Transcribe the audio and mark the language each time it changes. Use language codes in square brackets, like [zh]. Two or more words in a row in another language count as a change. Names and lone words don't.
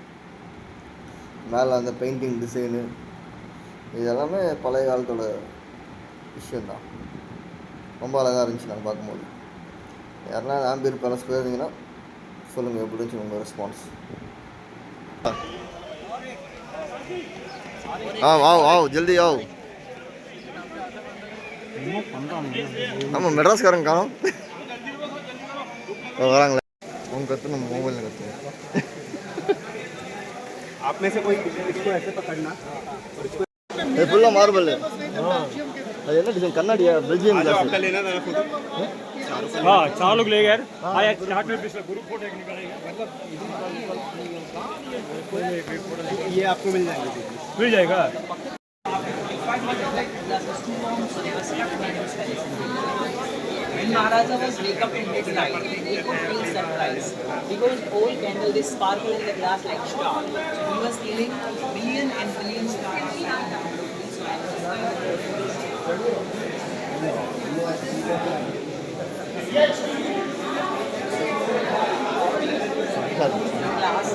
[ta] மேலே அந்த [en] painting design [ta] இதெல்லாமே பழைய காலத்தோட விஷயந்தான். ரொம்ப அழகாக இருந்துச்சு நாங்கள் பார்க்கும்போது. யாருன்னா ஆம்பியர் பேலஸ் போயிருந்தீங்கன்னா சொல்லுங்கள் எப்படி இருந்துச்சு உங்கள் ரெஸ்பான்ஸ். [hi] आओ आओ आओ जल्दी आओ [ta] நம்ம மெட்ராஸ்காரங்க காணோம் வராங்களே அவங்க கற்று நம்ம மொபைலில் கற்றுவோம் [hi] आप में से कोई इसको ऐसे पकड़ना [ta] இது ஃபுல்லாக மார்பல் அது என்ன டிசைன் கண்ணாடியா பெல்ஜியம் [hi] आपका [ta] கிளாஸ் [hi] लेना था फोटो हाँ 4 लोग ले गए हाँ यार यहाँ पे [en] group photo [hi] एक निकालेगा ये आपको मिल जाएंगे मिल जाएगा [en] When Maharaja was wake up in midnight, he could feel surprise because all candle they sparkle in the glass like star. So he was feeling billion and billion stars shining down the glass.